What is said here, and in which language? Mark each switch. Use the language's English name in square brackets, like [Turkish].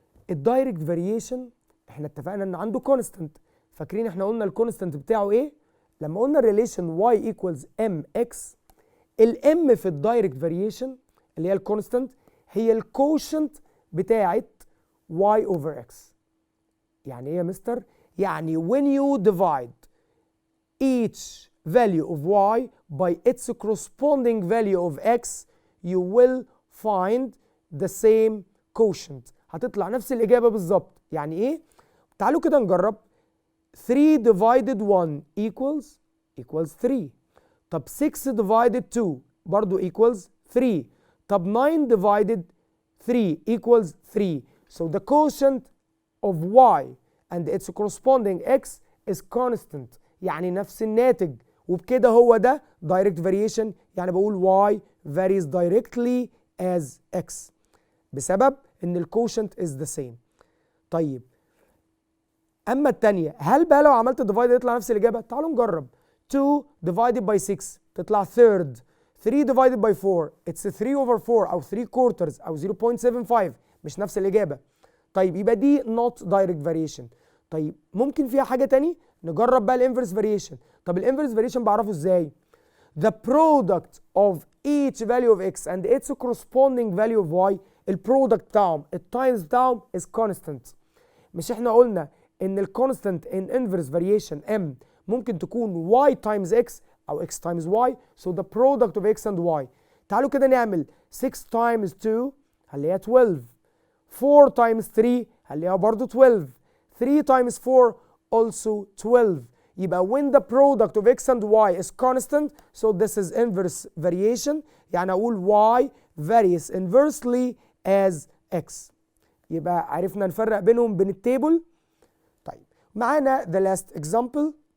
[Arabic] الدايركت فاريشن احنا اتفقنا ان عنده كونستنت. فاكرين احنا قلنا الكونستنت بتاعه ايه؟ لما قلنا الريليشن [English] y equals mx، [Arabic] الام في الدايركت فاريشن اللي هي الكونستنت هي الكوشنت بتاعت [English] y over x. [Arabic] يعني ايه يا مستر؟ يعني [English] when you divide each value of y by its corresponding value of x you will find the same quotient. [Arabic] هتطلع نفس الإجابة بالظبط. يعني إيه؟ تعالوا كده نجرب. 3 [English] divided 1 equals 3. [Arabic] طب 6 [English] divided [Arabic] 2 برضو [English] equals [Arabic] 3. طب [English] 9 divided 3 equals 3. So the quotient of y and its corresponding x is constant، [Arabic] يعني نفس الناتج، وبكده هو ده [English] direct variation. [Arabic] يعني بقول [English] y varies directly as x [Arabic] بسبب ان الكوشنت [English] is the same. [Arabic] طيب اما الثانيه، هل بقى لو عملت ديفايد يطلع نفس الاجابه؟ تعالوا نجرب. [English] 2 divided by 6 [Arabic] تطلع [English] third. 3 divided by 4 it's 3 over 4 او 3 quarters او 0.75، [Arabic] مش نفس الاجابه. طيب يبقى دي [English] not direct variation. [Arabic] طيب ممكن فيها حاجه تاني؟ نجرب بقى الانفرس فاريشن. طب الانفرس فاريشن بعرفه ازاي؟ [English] the product of each value of x and its corresponding value of y، [Arabic] البرودكت بتاعهم التايمز بتاعهم [English] is constant. [Arabic] مش احنا قلنا ان الكونستنت [English] in inverse variation m [Arabic] ممكن تكون [English] y times x او x times y، so the product of x and y. [Arabic] تعالوا كده نعمل 6 [English] times [Arabic] 2 هنلاقيها 12، 4 times 3 هنلاقيها برضو 12، [English] 3 times 4 also 12. [Arabic] يبقى [English] when the product of x and y is constant, so this is inverse variation. [Arabic] يعني أقول y varies inversely as x. يبقى عرفنا نفرق بينهم بين التيبل. طيب معانا [English] the last example.